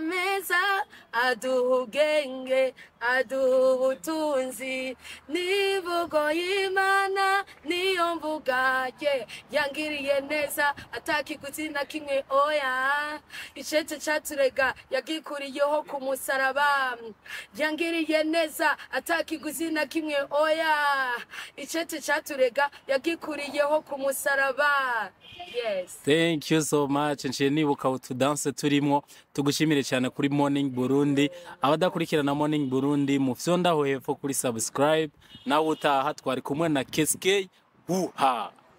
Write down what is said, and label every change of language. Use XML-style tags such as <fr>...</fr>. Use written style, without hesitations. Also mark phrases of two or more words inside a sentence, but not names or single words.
<rn>meza aduha ubwenge aduha ubutunzi n'ivugo y'Imana niyo mvuga ye yangiriye neza atakiguzi na kimwe oya icece caturega yagikuriyeho ku musaraba yangiriye neza atakiguzi na kimwe oya icece caturega yagikuriyeho ku musaraba.</rn> <en>Yes, thank you so much.</en> <rn>Nciye nibuka utudanse turimo tugushimire cyane kuri Morning Burundi. Abadakurikirana Morning Burundi mufyondaho hepfo kuri subscribe. Nawe utaha twari kumwe na KSK. Uha.</rn>